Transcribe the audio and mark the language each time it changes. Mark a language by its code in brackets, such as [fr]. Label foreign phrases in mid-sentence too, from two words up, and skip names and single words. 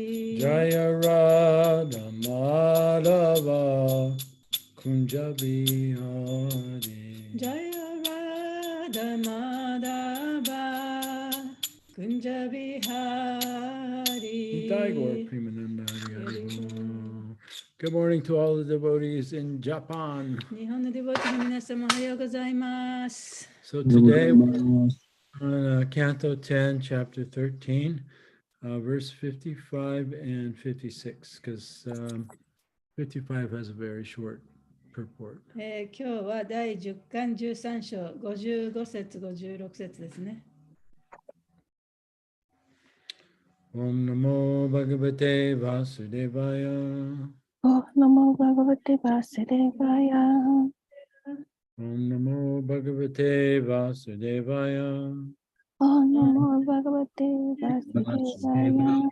[sa] Jaya Radha Madhava Kunja Bihari Jaya Radha Madhava Kunja Vihari. Premananda Hari Hari Bol. [en] Good morning to all the devotees in Japan. So today on Canto 10, Chapter 13, verse 55 and 56, because 55 has a very short purport. [ja] 今日は第10巻13章55節56節ですね。 [sa] Om Namo Bhagavate Vasudevaya. Om Namo Bhagavate Vasudevaya. Om Namo Bhagavate Vasudevaya. Om Namo Bhagavate Vasudevaya.